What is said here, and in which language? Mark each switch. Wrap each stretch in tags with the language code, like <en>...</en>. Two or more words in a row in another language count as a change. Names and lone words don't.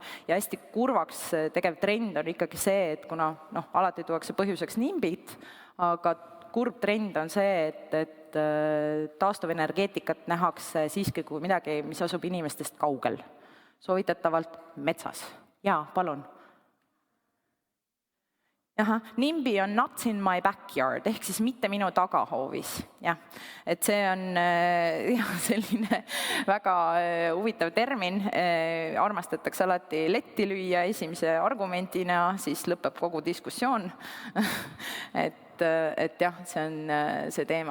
<et>Ja hästi kurvaks tegev trend on ikkagi see, et kuna alati tuuakse põhjuseks nimbid, aga kurb trend on see, et taastuvenergeetikat nähakse siiski kui midagi, mis asub inimestest kaugel. Soovitatavalt metsas. Jaa, palun. Nimbi on</et> <en>not in my backyard,</en> <et>ehk siis mitte minu tagahoovis. Et see on selline väga huvitav termin, armastatakse alati letti lüüa esimese argumentina, siis lõpeb kogu diskussioon. Et jah, see on see teema.</et>